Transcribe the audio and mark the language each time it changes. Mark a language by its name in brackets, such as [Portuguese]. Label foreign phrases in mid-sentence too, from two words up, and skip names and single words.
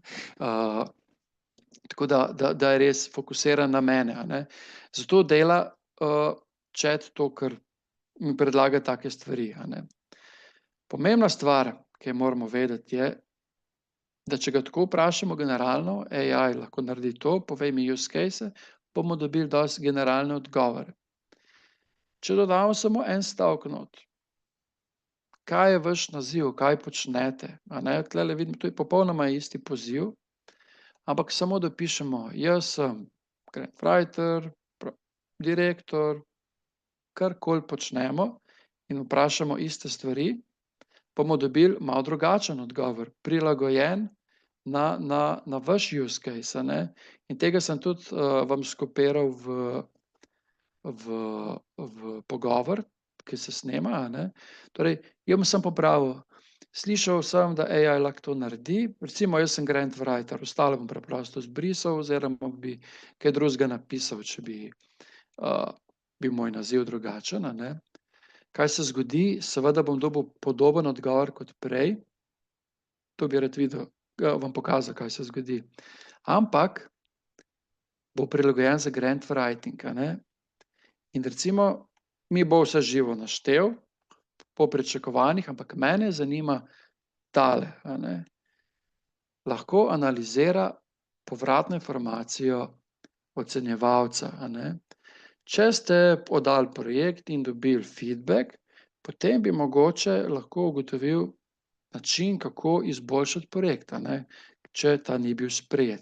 [Slovenian] Tako da je res fokusiran na mene, Zato dela chat to, kar mi predlaga take stvari, Pomembna stvar, ki jo moramo vedeti, je, da če ga tako vprašamo generalno, AI lahko naredi to, povej mi [English] use case, [Slovenian] bomo dobili dosti generalne odgovore. Če dodamo samo en stavek not, kaj je vaš naziv, kaj počnete, tulele vidim, to je popolnoma isti poziv, ampak samo dopišemo, jaz sem [English] grant writer, [Slovenian] direktor, karkoli počnemo, in vprašamo iste stvari, bomo dobili malo drugačen odgovor, prilagojen na vaš [English] use case, [Slovenian] In tega sem tudi vam skopiral v pogovor, ki se snema, Torej, jaz bom samo popravil, slišal sem, da AI lahko to naredi, recimo jaz sem [English] grant writer, [Slovenian] ostalo bom preprosto zbrisal oziroma bi kaj drugega napisal, če bi bil moj naziv drugačen, Kaj se zgodi? Seveda bom dobil podoben odgovor kot prej, to bi rad videl, vam pokazal, kaj se zgodi, ampak bo prilagojen za [English] grant writing, [Slovenian] In recimo, mi bo vse živo naštel po pričakovanjih, ampak mene zanima tale, Lahko analizira povratno informacijo ocenjevalca, Če ste oddali projekt in dobili feedback, potem bi mogoče lahko ugotovil način, kako izboljšati projekt, če ta ni bil sprejet.